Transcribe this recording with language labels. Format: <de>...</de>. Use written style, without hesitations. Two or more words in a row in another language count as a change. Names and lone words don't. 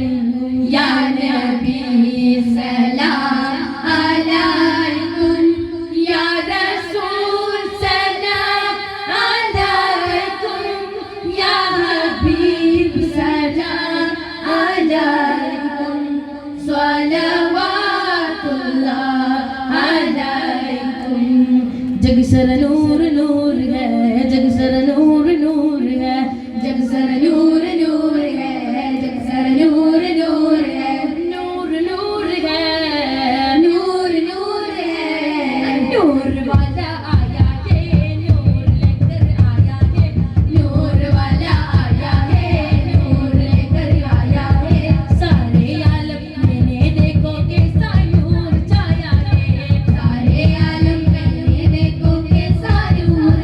<ar>يا نبي سلام عليكم يا رسول سلام عليكم يا حبيب سلام عليكم صلوات الله عليكم.</ar> <hi>जग सर नूर नूर है, जग सर नूर नूर है, जग सर नूर नूर है, जग सर नूर नूर है, नूर नूर है, नूर नूर है, नूर वाला आया है, नूर लेकर आया है, नूर वाला आया है, नूर लेकर आया है. सारे आलम मैंने देखो कैसा नूर छाया है, सारे आलम मैंने देखो कैसा नूर</hi>